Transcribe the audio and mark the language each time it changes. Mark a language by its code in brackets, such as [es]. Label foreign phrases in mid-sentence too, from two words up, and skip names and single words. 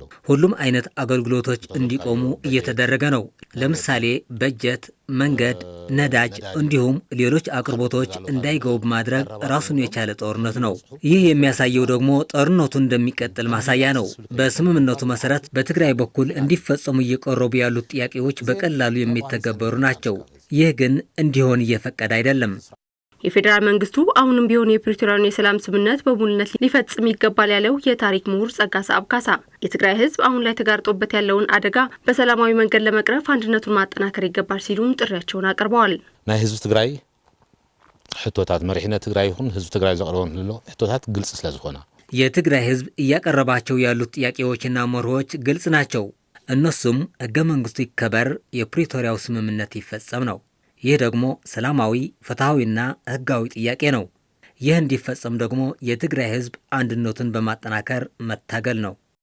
[am] ሁሉም አይነት አገልግሎቶች እንዲቆሙ እየተደረገ ነው። ለምሳሌ በጀት፣ መንገድ፣ ነዳጅ እንዲሁም ሌሎች አቅርቦቶች እንዳይገቡ ማድረግ ራሱን የቻለ ጦርነት ነው። ይህ የሚያሳየው ደግሞ ጦርነቱ እንደሚቀጥል ማሳያ ነው። በስምምነቱ መሰረት በትግራይ በኩል እንዲፈጸሙ እየቀረቡ ያሉት ጥያቄዎች በቀላሉ የሚተገበሩ ናቸው። ይህ ግን እንዲሆን እየፈቀደ አይደለም። የፌዴራል መንግስቱ አሁንም ቢሆን የፕሪቶሪያን የሰላም ስምምነት በሙሉነት ሊፈጽም ይገባል ያለው የታሪክ ምሁር ጸጋሳ አብካሳ የትግራይ ህዝብ አሁን ላይ ተጋርጦበት ያለውን አደጋ በሰላማዊ መንገድ ለመቅረፍ አንድነቱን ማጠናከር ይገባል ሲሉም ጥሪያቸውን አቅርበዋል። [ti] ናይ ህዝብ ትግራይ ሕቶታት መሪሕነት ትግራይ ይሁን ህዝብ ትግራይ ዘቅርቦም ዘሎ ሕቶታት ግልጽ ስለዝኾነ [am] የትግራይ ህዝብ እያቀረባቸው ያሉት ጥያቄዎችና መርሆች ግልጽ ናቸው። እነሱም ህገ መንግስቱ ይከበር፣ የፕሪቶሪያው ስምምነት ይፈጸም ነው። ይህ ደግሞ ሰላማዊ፣ ፍትሃዊና ህጋዊ ጥያቄ ነው። ይህ እንዲፈጸም ደግሞ የትግራይ ህዝብ አንድነቱን በማጠናከር መታገል ነው።